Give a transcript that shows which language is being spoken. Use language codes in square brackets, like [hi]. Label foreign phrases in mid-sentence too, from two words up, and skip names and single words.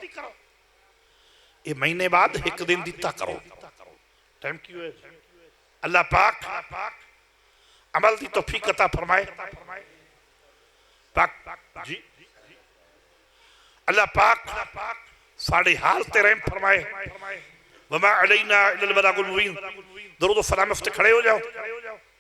[pa] یہ مہینے بعد 1 دن دتا کرو. ٹائم کی ہے? [ur] اللہ پاک عمل کی توفیق عطا فرمائے. [pa] پاک جی اللہ پاک ساڈے حال تے رحم فرمائے. [ar] وما علينا إلا البلاغ المبين. [ur] درود و سلام پہ کھڑے ہو جاؤ.